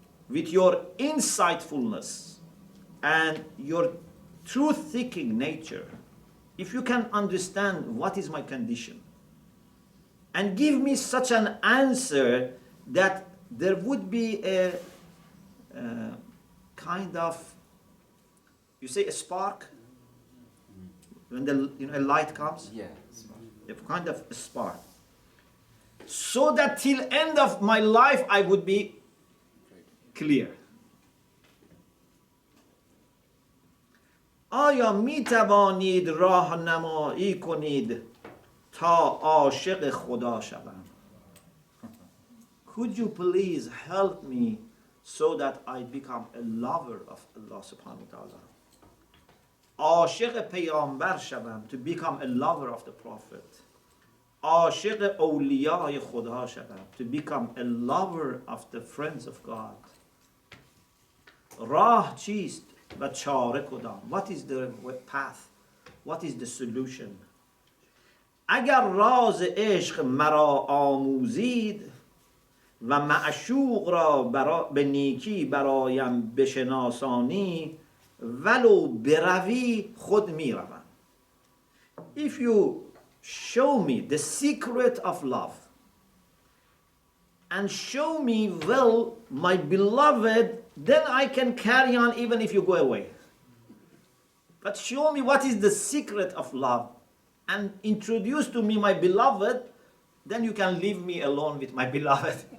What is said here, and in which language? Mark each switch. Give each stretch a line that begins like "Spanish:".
English: with your insightfulness and your truth-seeking nature, if you can understand what is my condition and give me such an answer that there would be a kind of, you say a spark, when a light comes? Yeah. A kind of a spark. So that till end of my life I would be clear.
Persian: آیا می توانید راهنمایی کنید تا عاشق خدا شوم?
English: Could you please help me so that I become a lover of Allah subhanahu wa ta'ala?
Persian: عاشق پیامبر شوم,
English: to become a lover of the Prophet.
Persian: عاشق اولیای خدا شوم,
English: to become a lover of the friends of God.
Persian: راه چیست و چاره کدام?
English: What is the path? What is the solution?
Persian: اگر راز عشق مرا آموزید و معشوق را به نیکی برایم بشناسانی ولو بروی خود میروم.
English: If you show me the secret of love and show me well my beloved, then I can carry on even if you go away. But show me what is the secret of love and introduce to me my beloved, then you can leave me alone with my beloved.